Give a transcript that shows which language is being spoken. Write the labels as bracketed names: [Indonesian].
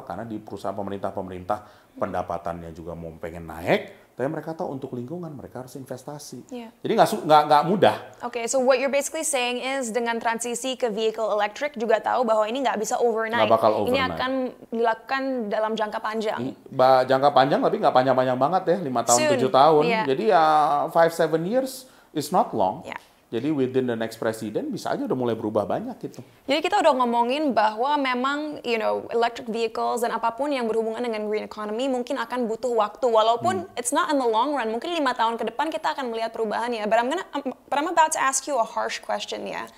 [Indonesian] Karena di perusahaan pemerintah pendapatannya juga mau pengen naik, tapi mereka tahu untuk lingkungan mereka harus investasi. Jadi nggak mudah. [English] So what you're basically saying is [Indonesian] dengan transisi ke vehicle electric juga tahu bahwa ini nggak bisa overnight. Nggak bakal overnight. Ini akan dilakukan dalam jangka panjang. Jangka panjang tapi nggak panjang-panjang banget ya, 5 tahun, 7 tahun. Jadi ya [English] 5-7 years is not long. [Indonesian] Jadi [English] within the next president [Indonesian] bisa aja udah mulai berubah banyak gitu. Jadi kita udah ngomongin bahwa memang electric vehicles dan apapun yang berhubungan dengan green economy mungkin akan butuh waktu. Walaupun [English] it's not in the long run, [Indonesian] mungkin 5 tahun ke depan kita akan melihat perubahannya. [English] But I'm about to ask you a harsh question ya.